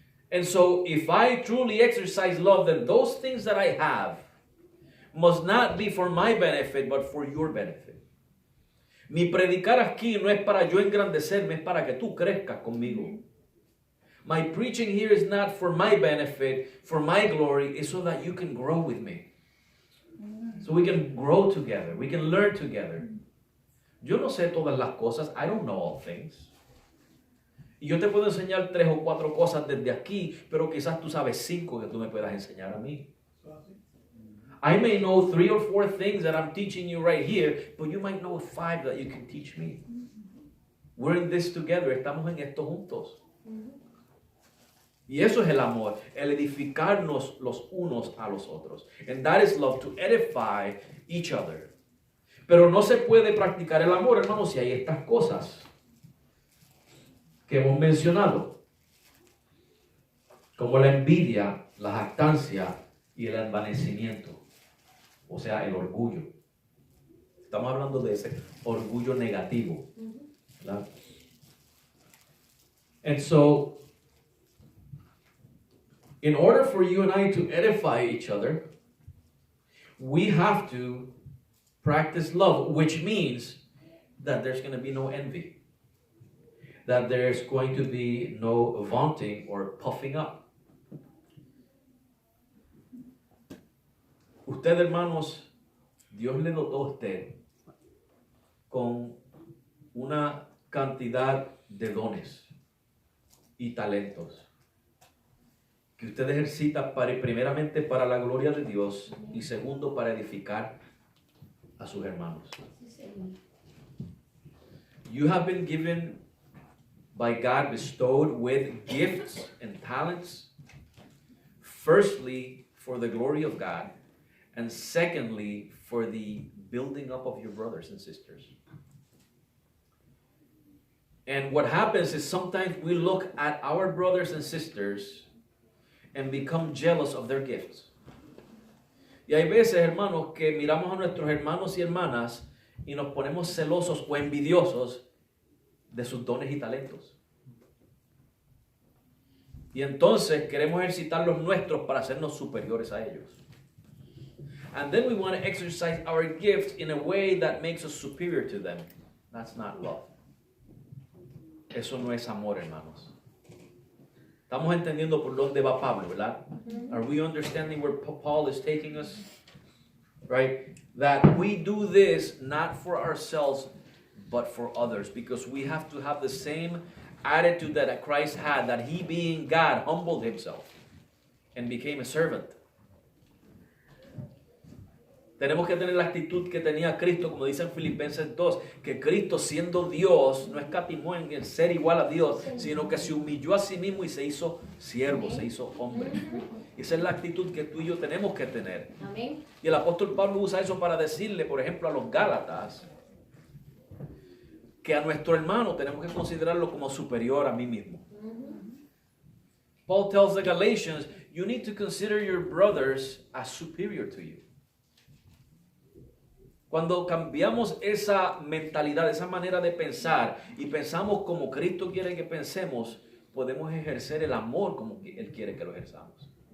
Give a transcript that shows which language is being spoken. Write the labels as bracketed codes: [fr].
[en] And so, if I truly exercise love, then those things that I have must not be for my benefit, but for your benefit. [es] Mi predicar aquí no es para yo engrandecerme, es para que tú crezcas conmigo. [en] My preaching here is not for my benefit, for my glory, it's so that you can grow with me. So we can grow together, we can learn together. [es] Yo no sé todas las cosas, [en] I don't know all things. [es] Y yo te puedo enseñar 3 o 4 cosas desde aquí, pero quizás tú sabes 5 que tú me puedas enseñar a mí. [en] I may know 3 or 4 things that I'm teaching you right here, but you might know 5 that you can teach me. We're in this together, [es] estamos en esto juntos. Y eso es el amor, el edificarnos los unos a los otros. [en] And that is love, to edify each other. [es] Pero no se puede practicar el amor, hermanos, si hay estas cosas que hemos mencionado, como la envidia, la jactancia y el envanecimiento, o sea, el orgullo. Estamos hablando de ese orgullo negativo, ¿verdad? [en] And so, in order for you and I to edify each other, we have to practice love, which means that there's going to be no envy, that there's going to be no vaunting or puffing up. [es] Usted, hermanos, Dios le dotó a usted con una cantidad de dones y talentos que usted ejercita primeramente para la gloria de Dios y segundo para edificar a sus hermanos. [en] You have been given by God, bestowed with gifts and talents, firstly for the glory of God, and secondly for the building up of your brothers and sisters. And what happens is sometimes we look at our brothers and sisters and become jealous of their gifts. [es] Y hay veces, hermanos, que miramos a nuestros hermanos y hermanas y nos ponemos celosos o envidiosos de sus dones y talentos. Y entonces queremos ejercitar los nuestros para hacernos superiores a ellos. [en] And then we want to exercise our gifts in a way that makes us superior to them. That's not love. [es] Eso no es amor, hermanos. Estamos entendiendo por dónde va Pablo, ¿verdad? [en] Are we understanding where Paul is taking us? Right? That we do this not for ourselves, but for others. Because we have to have the same attitude that Christ had, that he being God humbled himself and became a servant. [es] Tenemos que tener la actitud que tenía Cristo, como dice en Filipenses 2, que Cristo siendo Dios no escatimó en el ser igual a Dios, sino que se humilló a sí mismo y se hizo siervo, se hizo hombre. Y esa es la actitud que tú y yo tenemos que tener. Amén. Y el apóstol Pablo usa eso para decirle, por ejemplo, a los Gálatas, que a nuestro hermano tenemos que considerarlo como superior a mí mismo. [en] Paul tells the Galatians, you need to consider your brothers as superior to you. [es] Cuando cambiamos esa mentalidad, esa manera de pensar y pensamos como Cristo quiere que pensemos, podemos ejercer el amor como Él quiere que lo ejerzamos.